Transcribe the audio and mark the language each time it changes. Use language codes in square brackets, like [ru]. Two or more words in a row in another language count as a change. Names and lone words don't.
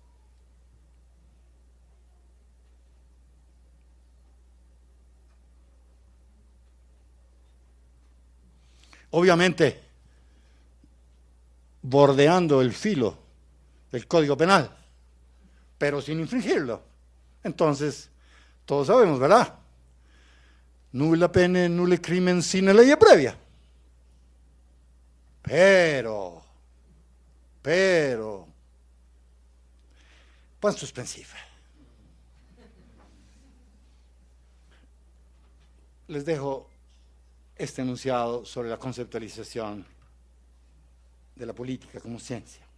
[es] Obviamente, bordeando el filo del Código Penal, pero sin infringirlo. Entonces, todos sabemos, ¿verdad? [la] Nulla pene, nulle crimen sine ley previa. [es] Pero, punto suspensivo. Les dejo este enunciado sobre la conceptualización de la política como ciencia.